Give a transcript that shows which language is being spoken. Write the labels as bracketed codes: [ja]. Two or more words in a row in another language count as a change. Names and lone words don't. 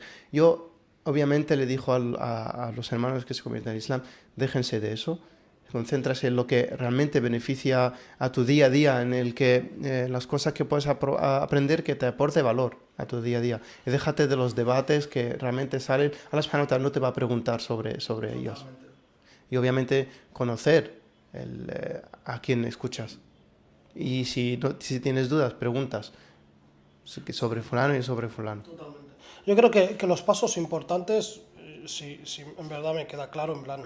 [es] Yo obviamente le dijo a los hermanos que se convierten al Islam, déjense de eso. Concéntrase en lo que realmente beneficia a tu día a día, en el que las cosas que puedes aprender que te aporte valor a tu día a día. Y déjate de los debates que realmente salen. Allah [ar] سبحانه وتعالى [es] no te va a preguntar sobre ellos. Y obviamente conocer a quién escuchas. Y si tienes dudas, preguntas sobre fulano y sobre fulano. Totalmente. Yo creo que los pasos importantes, si en verdad me queda claro, en plan...